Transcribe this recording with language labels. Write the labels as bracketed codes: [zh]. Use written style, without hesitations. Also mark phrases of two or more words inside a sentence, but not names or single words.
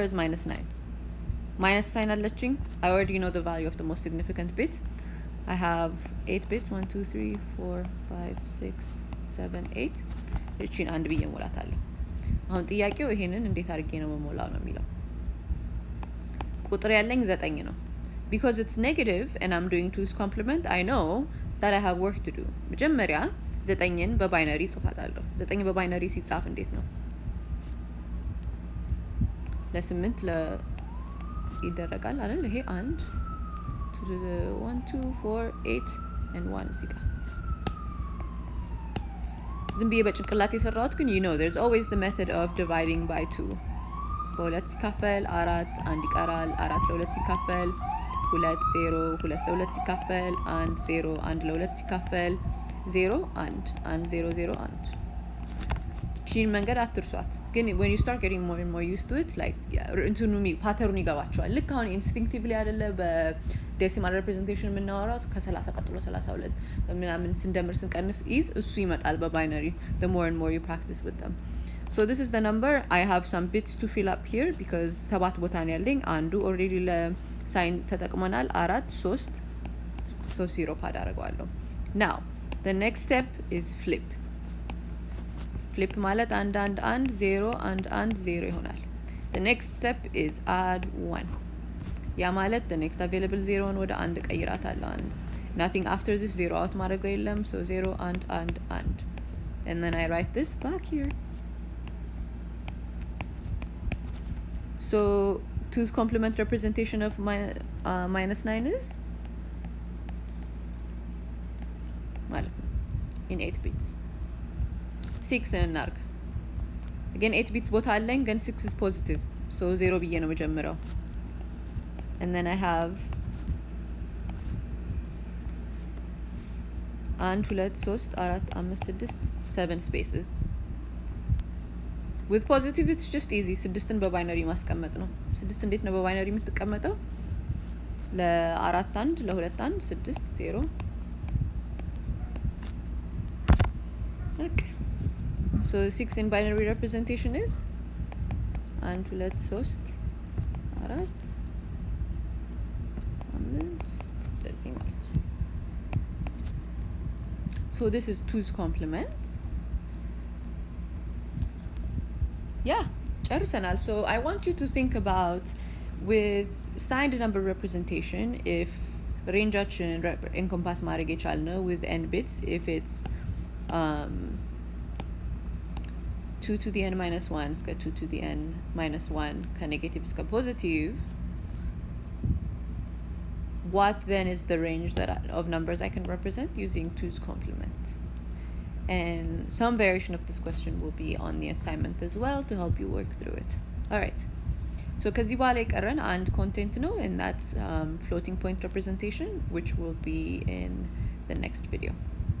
[en] is minus 9 minus sign አለችኝ I already know the value of the most significant bit I have 8 bits 1 2 3 4 5 6 7 8 [am] እቺን አንድ ብዬ ሞላታለሁ አሁን ጥያቄው ይሄንን እንዴት አድርጌ ነው መሞላው ነው የሚለው ቁጥር ያለኝ 9 ነው [en] because it's negative and I'm doing 2's complement I know that I have work to do [am] መጀመሪያ 9ን በባይነሪ ጽፋታለሁ 9 በባይነሪ ሲጻፍ እንዴት ነው ለ8 ይደረጋል አይደል ይሄ 1 2 4 8 and 1 እዚህ ጋር ዝም ብዬ በጭንቅላት የሰራሁት ግን [en] you know there's always the method of dividing by 2 [am] በሁለት ሲካፈል 4 1 ይቀራል 4 ለሁለት ሲካፈል 2 0 2 ለሁለት ሲካፈል 1 0 1 ለሁለት ሲካፈል 0 1 1 0 0 1 ቺን መንገድ አትርሷት ግን [en] when you start getting more and more used to it like [am] እንትኑ ፓተርኑ ይገባቸዋል ልክ አሁን instinctively አይደለ በዴሲማል representation የምናወራው ከ30 ቀጥሎ 32 ምናምን ስንደምር ስንቀንስ is እሱ ይመጣል በባይነሪ [en] the more and more you practice with them so this is the number I have some bits to fill up here because [am] ሰባት ቦታ ነው ያለኝ አንዱ already ለሳይን ተጠቅመናል 4 3 so 0 ፓድ አደርገዋለሁ [en] now the next step is flip flip [am] ማለት 1 1 1 0 1 1 0 ይሆናል [en] the next step is add 1 [am] ያ ማለት [en] the next available 0 [am] ወደ 1 ቀይራታለሁ [en] 1 nothing after this 0 out [am] ማድረግ የለም [en] so 0 1 1 1 and then I write this back here so 2's complement representation of minus 9 is [am] ማለት ነው [en] in 8 bits 6 እናርግ again 8 bits [am] ቦታ አለኝ ግን [en] 6 is positive so 0 [am] ብዬ ነው መጀመሪያው [en] and then I have 1 2 3 4 5 6 7 spaces with positive it's just easy [am] 6ን በባይነሪ ማስቀመጥ ነው 6 እንዴት ነው በባይነሪ የምትቀመጠው ለ4 1 ለ2 1 6 0 [en] okay so 6 in binary representation is 1 2 3 4 so this is 2's complement yeah ጨርሰናል so I want you to think about with signed number representation if rangeaችን encompass [am] ማድረግ የቻልነው [en] with n bits if it's 2 to the n minus 1 እስከ 2 to the n minus 1 [am] ከኔጌቲቭ እስከ ፖዚቲቭ [en] what then is the range that of numbers I can represent using 2's complement and some variation of this question will be on the assignment as well to help you work through it. Alright, so [am] ከዚህ በኋላ የቀረን አንድ ኮንቴንት ነው, [en] and that's floating point representation, which will be in the next video.